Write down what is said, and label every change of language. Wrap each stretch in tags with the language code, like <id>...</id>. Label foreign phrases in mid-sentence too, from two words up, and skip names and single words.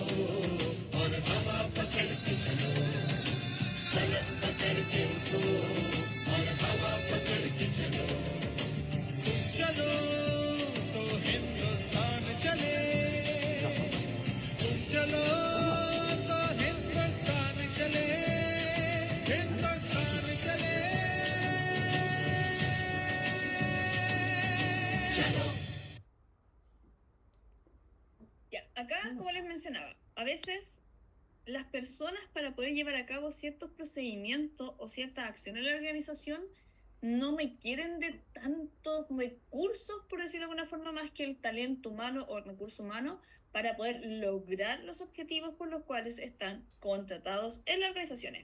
<hi>और हवा पकड़ के चलो फलक पकड़ के उठो और हवा पकड़ के चलो तुम चलो तो हिंदुस्तान चले तुम चलो तो हिंदुस्तान चले हिंदुस्तान चले चलो</hi> <es>Ya, acá, como les mencionaba, a veces las personas para poder llevar a cabo ciertos procedimientos o ciertas acciones en la organización no requieren de tantos recursos, por decirlo de alguna forma, más que el talento humano o el recurso humano para poder lograr los objetivos por los cuales están contratados en las organizaciones.</es>